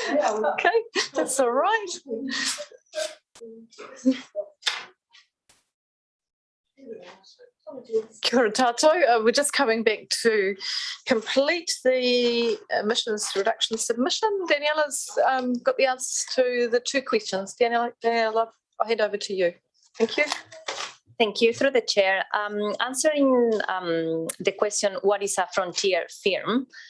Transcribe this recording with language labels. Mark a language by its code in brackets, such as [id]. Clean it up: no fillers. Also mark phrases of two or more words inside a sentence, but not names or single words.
[en] Okay, that's all right. [mi] Kia ora tātou. [en] We're just coming back to complete the emissions reduction submission. Daniela's got the answers to the two questions. Daniela, I'll hand over to you. Thank you. Thank you. Through the chair, answering the question, what is a frontier firm?